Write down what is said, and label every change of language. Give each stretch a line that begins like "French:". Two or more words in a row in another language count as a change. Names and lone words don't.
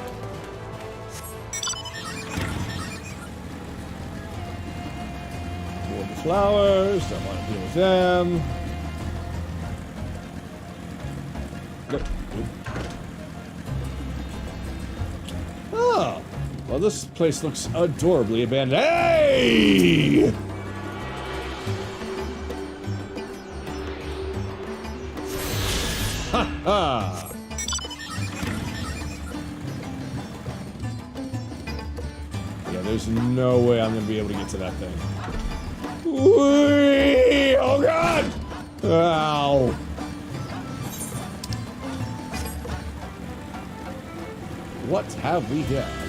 English: More the flowers, don't want to deal with them. Nope. Oh. Well, this place looks adorably abandoned. Hey! Ha ha! Yeah, there's no way I'm gonna be able to get to that thing. Whee! Oh god! Ow. What have we here?